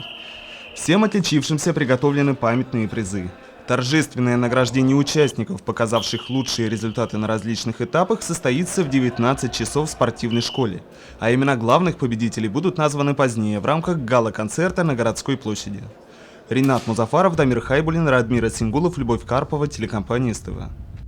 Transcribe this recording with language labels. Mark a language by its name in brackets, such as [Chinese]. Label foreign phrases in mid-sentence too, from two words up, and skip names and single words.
[Russian] Всем отличившимся приготовлены памятные призы. Торжественное награждение участников, показавших лучшие результаты на различных этапах, состоится в 19 часов в спортивной школе, а имена главных победителей будут названы позднее в рамках гала-концерта на городской площади. Ринат Музафаров, Дамир Хайбулин, Радмир Асингулов, Любовь Карпова, телекомпания СТВ.